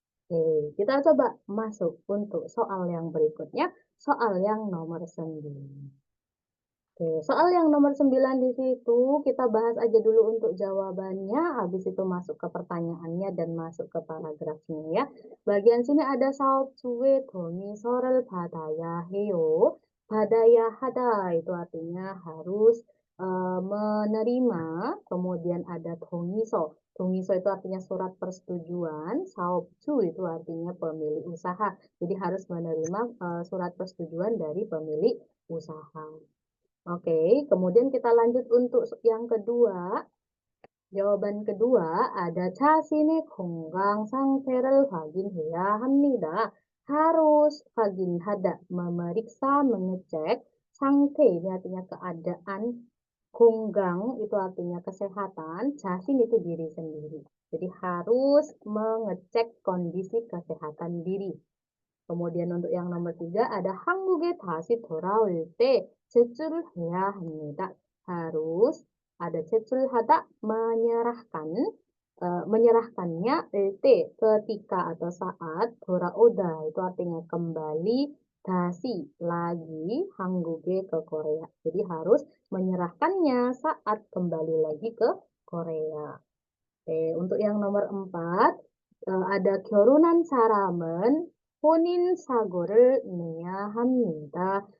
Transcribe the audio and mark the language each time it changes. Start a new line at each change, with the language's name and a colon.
Indonesian: Oke, kita coba masuk untuk soal yang berikutnya, soal yang nomor 9. Oke, soal yang nomor 9 di situ kita bahas aja dulu untuk jawabannya, habis itu masuk ke pertanyaannya dan masuk ke paragrafnya ya. Bagian sini ada
Korean: 사업주의 동의서를 받아야 해요. 받아야 하다
Indonesian: itu artinya harus menerima, kemudian ada 동의서. 동의서 itu artinya surat persetujuan, 사업주 itu artinya pemilik usaha. Jadi harus menerima surat persetujuan dari pemilik usaha. Oke, kemudian kita lanjut untuk yang kedua. jawaban kedua ada
Korean: 자신의 건강 상태를 확인해야 합니다.
Indonesian: harus 확인하다, memeriksa, mengecek. 상태 ini artinya keadaan. Konggang itu artinya kesehatan. 자신 itu diri sendiri. Jadi harus mengecek kondisi kesehatan diri. kemudian untuk yang nomor 3 ada
Korean: 한국에 다시 돌아올 때 제출해야 합니다.
Indonesian: harus ada 제출하다 menyerahkan, menyerahkannya ketika atau saat 돌아오다 itu artinya kembali, 다시 lagi, 한국에 ke Korea. Jadi harus menyerahkannya saat kembali lagi ke Korea. Oke, untuk yang nomor 4 ada
Korean: 결혼한 사람은 혼인 사고를 내야 합니다.